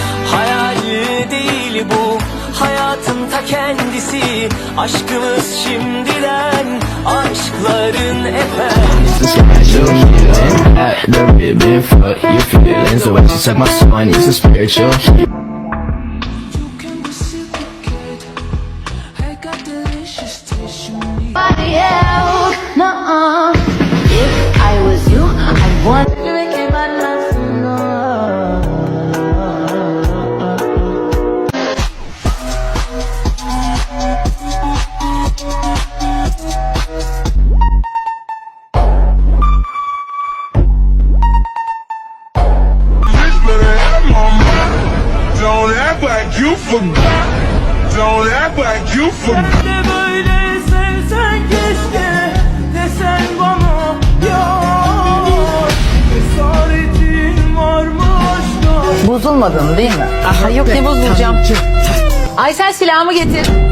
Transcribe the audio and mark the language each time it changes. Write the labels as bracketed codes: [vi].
[tr] Hayal değil bu, hayatın ta kendisi. Aşkımız şimdiden, aşkların efendisi. [en] The ribbon for your feelings. The way she suck my soul, I need some spiritual. You can reciprocate. I got delicious taste you need. nuh-uh. If I was you, I'd want to make it my life, no. Don't act like you forgot. Don't act like you forgot. [tr] De böyle sevsen keşke, desen bana yok. Cesaretin var mı aşka? Bozulmadın değil mi? Aha yok ne bozulacağım. Ay sen silahımı getir.